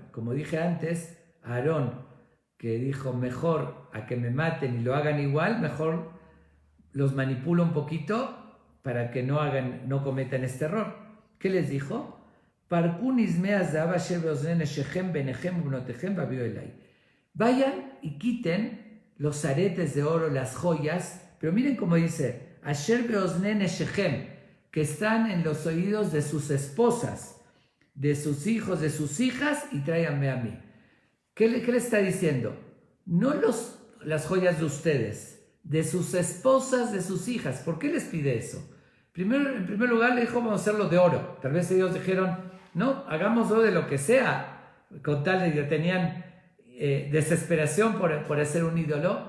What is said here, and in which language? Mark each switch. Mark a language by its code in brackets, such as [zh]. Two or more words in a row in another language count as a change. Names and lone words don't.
[es] Como dije antes, Aarón, que dijo, mejor a que me maten y lo hagan igual, mejor los manipulo un poquito para que no cometan este error. ¿Qué les dijo? Vayan y quiten los aretes de oro, las joyas, pero miren cómo dice, [he] אשר באזני נשיכם, [es] que están en los oídos de sus esposas, de sus hijos, de sus hijas, y tráiganme a mí. ¿Qué le está diciendo? No las joyas de ustedes, de sus esposas, de sus hijas. ¿Por qué les pide eso? En primer lugar le dijo, vamos a hacerlo de oro. Tal vez ellos dijeron, no, hagámoslo de lo que sea, con tal de que tenían desesperación por hacer un ídolo.